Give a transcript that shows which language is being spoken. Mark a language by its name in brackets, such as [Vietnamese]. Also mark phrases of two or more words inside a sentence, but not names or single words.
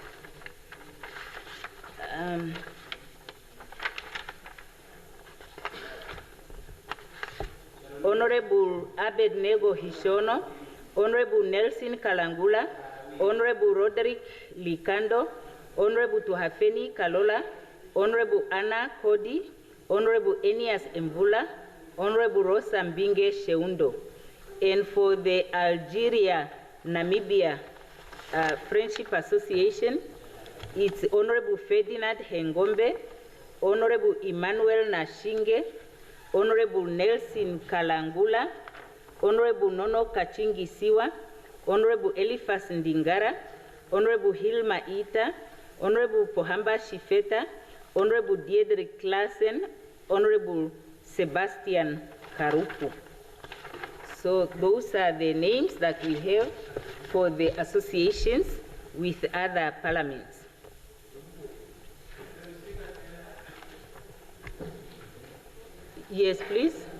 [English] Honorable Abednego Hishono, Honorable Nelson Kalangula, Honorable Roderick Likando, Honorable Tuhafeni Kalola, Honorable Anna Kodi, Honorable Enias Mbula, Honorable Rosa Mbinge Sheundo. And for the Algeria-Namibia Friendship Association, it's Honorable Ferdinand Hengombe, Honorable Emmanuel Nashinge, Honorable Nelson Kalangula, Honorable Nono Kachingi Siwa, Honorable Eliphas Ndingara, Honorable Hilma Ita, Honorable Pohamba Shifeta, Honorable Deirdre Klassen, Honorable Sebastian Karupu. So those are the names that we have for the associations with other parliaments. Yes, please.